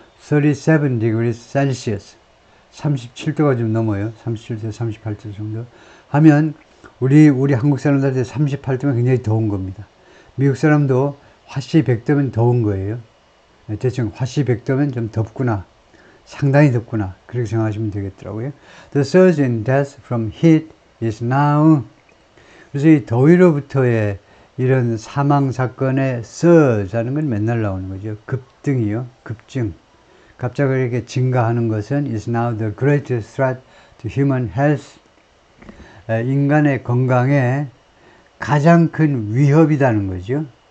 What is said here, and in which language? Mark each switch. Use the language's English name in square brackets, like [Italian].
[English] 37 degrees Celsius, [Korean] 37도가 좀 넘어요. 37도, 38도 정도 하면 우리 한국 사람들한테 38도면 굉장히 더운 겁니다. 미국 사람도 화씨 100도면 더운 거예요. 대충 화씨 100도면 좀 덥구나, 상당히 덥구나, 그렇게 생각하시면 되겠더라고요. [English] The surge in death from heat is now. [Korean] 그래서 이 더위로부터의 이런 사망 사건의 surge 하는 건 맨날 나오는 거죠. 급등이요, 급증. 갑자기 이렇게 증가하는 것은 [English] is now the greatest threat to human health. [Korean] 인간의 건강에 가장 큰 위협이라는 거죠.